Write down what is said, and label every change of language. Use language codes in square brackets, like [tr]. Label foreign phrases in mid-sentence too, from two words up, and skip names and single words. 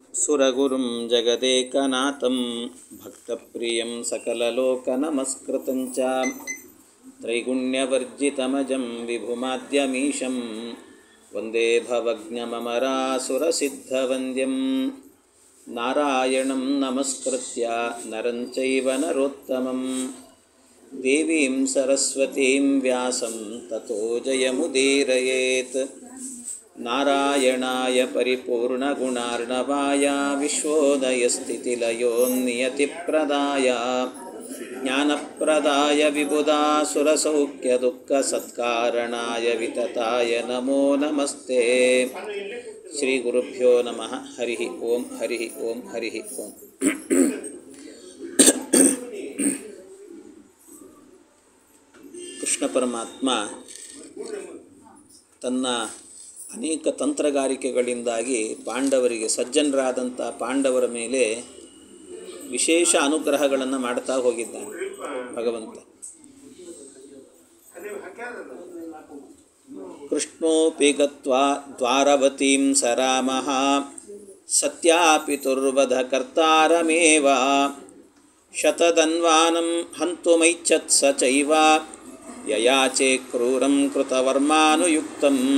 [sa] ಸುರಗುರುಂ ಜಗದೇಕನಾಥಂ ಭಕ್ತಪ್ರಿಯಂ ಸಕಲಲೋಕನಮಸ್ಕೃತಂಚ ತ್ರೈಗುಣ್ಯವರ್ಜಿತಮಜಂ ವಿಭುಮಾದ್ಯಮೀಶಂ ವಂದೇ ಭವಜ್ಞಮಮರಾಸುರಸಿದ್ಧವಂದ್ಯಂ ನಾರಾಯಣಂ ನಮಸ್ಕೃತ್ಯ ನರಂ ಚೈವ ನರೋತ್ತಮಂ ದೇವೀಂ ಸರಸ್ವತೀಂ ವ್ಯಾಸಂ ತತೋ ಜಯಮುದೀರಯೇತ್. ನಾರಾಯಣಾಯ ಪರಿಪೂರ್ಣಗುಣಾರ್ಣವಾಯ ವಿಶ್ವೋದಯಸ್ಥಿತಿಲಯೋನ್ನಿಯತಿಪ್ರದಾಯ ಜ್ಞಾನಪ್ರದಾಯ ವಿಬುಧಾಸುರಸೌಖ್ಯದುಃಖಸತ್ಕಾರಣಾಯ ವಿತತಾಯ ನಮೋ ನಮಸ್ತೆ. ಶ್ರೀ ಗುರುಭ್ಯೋ ನಮಃ. ಹರಿ ಓಂ ಹರಿ ಓಂ ಹರಿ ಓಂ. [kn] ಕೃಷ್ಣ ಪರಮಾತ್ಮ ತನ್ನ ಅನೇಕ ತಂತ್ರಗಾರಿಕೆಗಳಿಂದಾಗಿ ಪಾಂಡವರಿಗೆ, ಸಜ್ಜನರಾದಂಥ ಪಾಂಡವರ ಮೇಲೆ ವಿಶೇಷ ಅನುಗ್ರಹಗಳನ್ನು ಮಾಡ್ತಾ ಹೋಗಿದ್ದಾನೆ ಭಗವಂತ. [sa] ಕೃಷ್ಣೋಪಿ ಗತ್ವಾ ದ್ವಾರವತೀಂ ಸರಾಮಃ ಸತ್ಯಾಪಿತುರ್ವಧ ಕರ್ತಾರಮೇವ ಶತಧನ್ವಾನಂ ಹಂತುಮೈಚ್ಛತ್ ಸ ಚೈವ ಯಯಾಚೆ ಕ್ರೂರಂ ಕೃತವರ್ಮಾನುಯುಕ್ತಂ.